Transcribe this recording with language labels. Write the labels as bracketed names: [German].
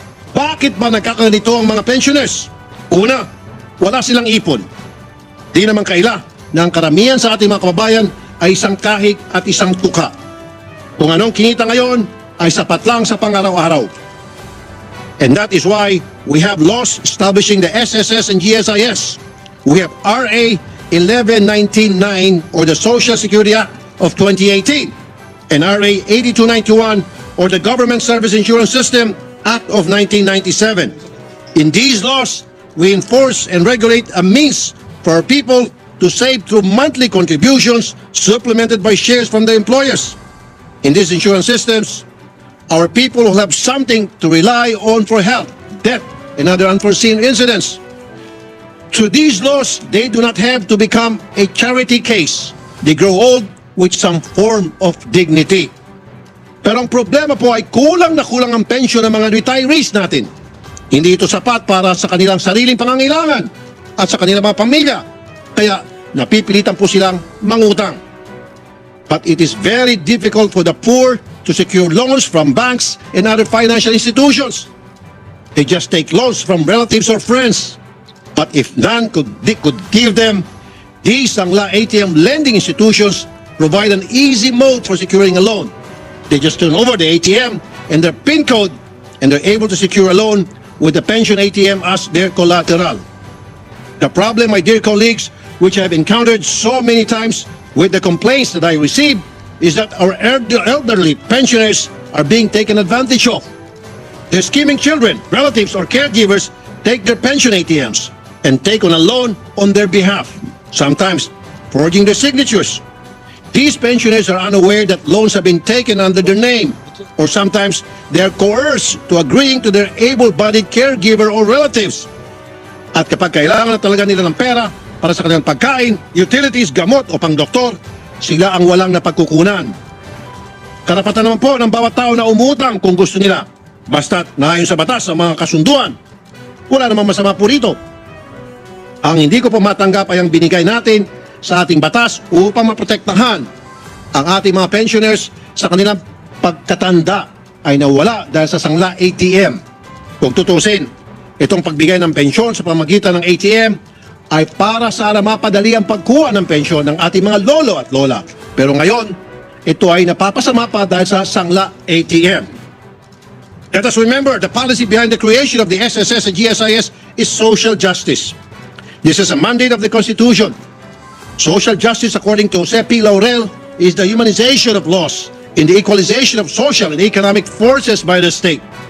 [Filipino] Bakit ba nagkakaganito ang mga pensioners? Una, wala silang ipon. Di naman kaila na ang karamihan sa ating mga kababayan ay isang kahig at isang tuka. Kung anong kinita ngayon ay sapat lang sa pang-araw-araw. [English] And that is why we have laws establishing the SSS and GSIS. We have RA 11199 or the Social Security Act of 2018 and RA 8291 or the Government Service Insurance System Act of 1997. In these laws, we enforce and regulate a means for our people to save through monthly contributions supplemented by shares from the employers. In these insurance systems, our people will have something to rely on for health, death, and other unforeseen incidents. Through these laws, they do not have to become a charity case. They grow old with some form of dignity. [Filipino] Pero ang problema po ay kulang na kulang ang pensyon ng mga retirees natin. Hindi ito sapat para sa kanilang sariling pangangailangan at sa kanilang mga pamilya. Kaya napipilitan po silang mangutang. [English] But it is very difficult for the poor to secure loans from banks and other financial institutions. They just take loans from relatives or friends. But if none could give them, these Sanla ATM lending institutions provide an easy mode for securing a loan. They just turn over the ATM and their PIN code and they're able to secure a loan with the pension ATM as their collateral. The problem, my dear colleagues, which I've encountered so many times with the complaints that I receive, is that our elderly pensioners are being taken advantage of. Their scheming children, relatives, or caregivers take their pension ATMs and take on a loan on their behalf, sometimes forging their signatures. These pensioners are unaware that loans have been taken under their name, or sometimes they are coerced to agreeing to their able-bodied caregiver or relatives. [Filipino] At kapag kailangan na talaga nila ng pera para sa kanilang pagkain, utilities, gamot o pang-doktor, sila ang walang napagkukunan. Karapatan naman po ng bawat tao na umutang kung gusto nila. Basta't naayon sa batas ang mga kasunduan. Wala namang masama po rito. Ang hindi ko po matanggap ay ang binigay natin sa ating batas upang maprotektahan ang ating mga pensioners sa kanilang pagkatanda ay nawala dahil sa Sanla ATM. Kung tutusin, itong pagbigay ng pensyon sa pamagitan ng ATM ay para sana mapadali ang pagkuha ng pensyon ng ating mga lolo at lola. Pero ngayon, ito ay napapasama pa dahil sa Sanla ATM. [English] Let us remember, the policy behind the creation of the SSS and GSIS is social justice. This is a mandate of the Constitution. Social justice, according to Jose P. Laurel, is the humanization of laws in the equalization of social and economic forces by the state.